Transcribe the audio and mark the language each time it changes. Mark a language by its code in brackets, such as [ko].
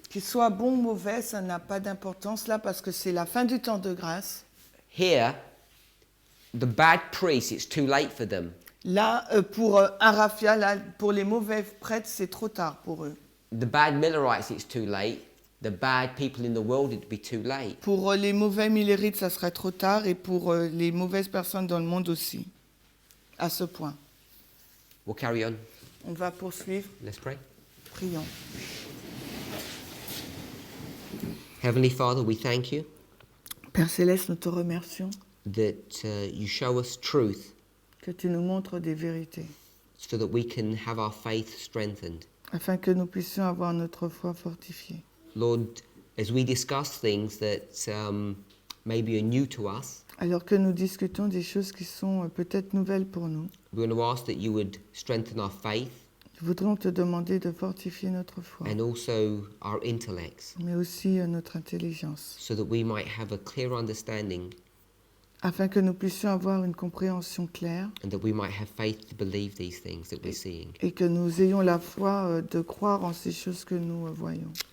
[fr] qu'ils soient bons ou mauvais, ça n'a pas d'importance là parce que c'est la fin du temps de grâce. [en] Here, the bad priests, it's too late for them. [fr] Là, pour un raffia, là, pour les mauvais prêtres, c'est trop tard pour eux. [en] The bad Millerites, it's too late. The bad people in the world, it'd be too late. [fr] Pour les mauvais millérites, ça serait trop tard, et pour les mauvaises personnes dans le monde aussi, à ce point. [en] We'll carry on. [fr] On va poursuivre. [en] Let's pray. [fr] Prions. [en] Heavenly Father, we thank you [fr] Père Céleste, nous te remercions [en] that you show us truth [fr] que tu nous montres des vérités, [en] so that we can have our faith strengthened. [fr] afin que nous puissions avoir notre foi fortifiée. [en] Lord, as we discuss things that maybe are new to us, [fr] Alors que nous discutons des choses qui sont peut-être nouvelles pour nous, [en] we're going to ask that you would strengthen our faith [fr] nous voudrons te demander de fortifier notre foi, [en] and also our intellects, [fr] mais aussi notre intelligence, [en] so that we might have a clear understanding [fr] afin que nous puissions avoir une compréhension claire [en] and that we might have faith to believe these things that we're seeing. [fr] et que nous ayons la foi de croire en ces choses que nous voyons.